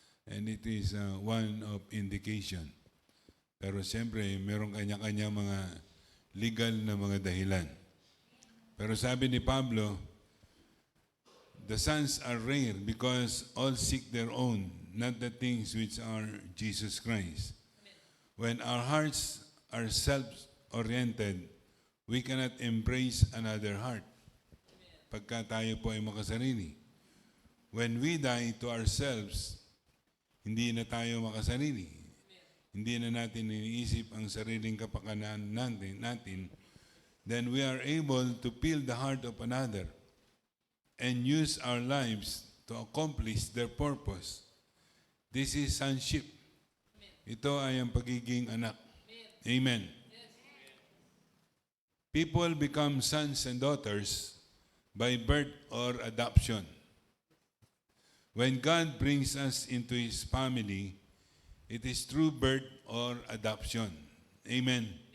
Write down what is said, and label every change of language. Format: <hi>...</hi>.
<en>And it is one of indication.</en> <tl>Pero siyempre, meron kanya-kanya mga legal na mga dahilan. Pero sabi ni Pablo,</tl> <en>the sons are rare because all seek their own, not the things which are Jesus Christ. When our hearts are self-oriented, we cannot embrace another heart.</en> <tl>Pagka tayo po ay makasarili.</tl> <en>When we die to ourselves,</en> <tl>hindi na tayo makasarili. Hindi na natin iniisip ang sariling kapakanan natin.</tl> <en>Then we are able to feel the heart of another and use our lives to accomplish their purpose. This is sonship.</en> <tl>Ito ay ang pagiging anak. Amen.</tl> <en>People become sons and daughters by birth or adoption. When God brings us into His family, it is through birth or adoption. Amen.</en>